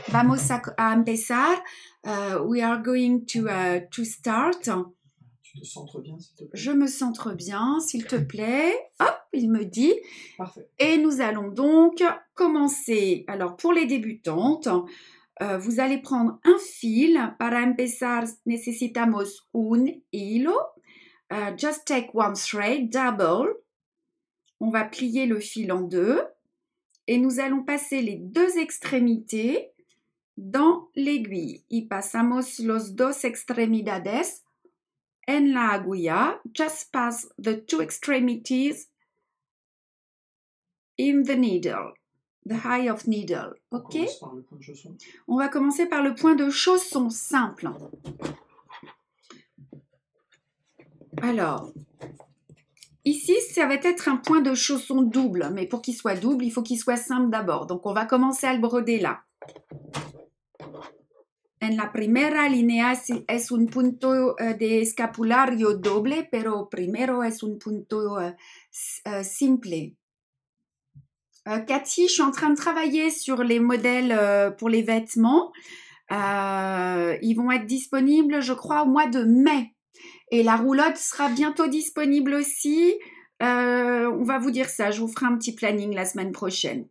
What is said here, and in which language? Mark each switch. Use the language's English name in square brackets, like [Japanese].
[Spanish] Vamos a empezar. [English] We are going to start. [French] Tu te centres bien, s'il te plaît? Je me centre bien, s'il te plaît. Hop, il me dit. Parfait. Et nous allons donc commencer. Alors, pour les débutantes, vous allez prendre un fil. [Spanish] Para empezar, necesitamos un hilo. [English] Just take one thread, double. [French] On va plier le fil en 2. Et nous allons passer les 2 extrémités dans l'aiguille. [Spanish] Y pasamos los 2 extremidades en la aguja. [English] Just pass the 2 extremities in the needle, the eye of needle. Ok? [French] On va commencer par le point de chausson simple. Alors, ici, ça va être un point de chausson double, mais pour qu'il soit double, il faut qu'il soit simple d'abord. Donc, on va commencer à le broder là. [Spanish] En la primera línea es un punto de escapulario doble, pero primero es un punto simple. [French] Cathy, je suis en train de travailler sur les modèles pour les vêtements. Ils vont être disponibles, je crois, au mois de mai. Et la roulotte sera bientôt disponible aussi. On va vous dire ça, je vous ferai un petit planning la semaine prochaine.